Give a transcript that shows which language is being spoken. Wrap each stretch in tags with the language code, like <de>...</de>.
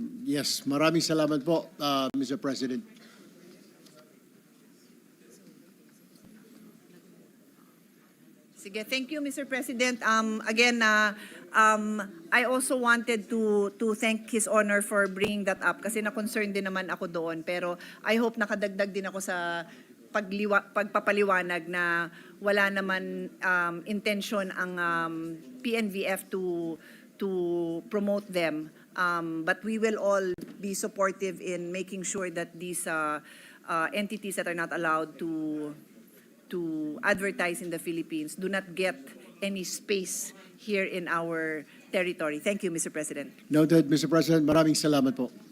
<tl>Yes, maraming salamat po, Mr. President.</tl> <en>Sige, thank you, Mr. President. Again, I also wanted to thank His Honor for bringing that up</en> <tl>kasi na-concern din naman ako doon. Pero</tl> <en>I hope</en> <tl>nakadagdag din ako sa pagpapaliwanag na wala naman intention ang PNVF to promote them.</tl> <en>But we will all be supportive in making sure that these entities that are not allowed to advertise in the Philippines do not get any space here in our territory. Thank you, Mr. President. Noted, Mr. President.</en> <tl>Maraming salamat po.</tl>